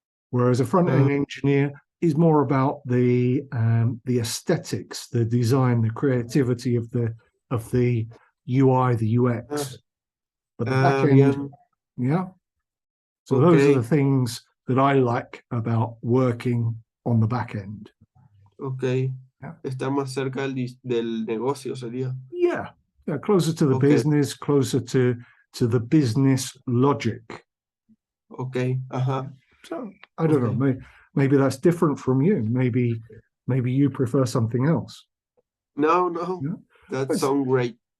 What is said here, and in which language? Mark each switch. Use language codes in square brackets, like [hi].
[en] Whereas a front-end engineer is more about the aesthetics, the design, the creativity of the UI, the UX. But the back end, yeah. So those are the things that I like about working on the back end. Okay. Yeah. [es] Está más cerca del negocio, sería. [en] Yeah. Yeah, closer to the business, closer to the business logic. Okay. Uh-huh. So I don't know. Maybe that's different from you. Maybe you prefer something else. No. Yeah? That sounds great.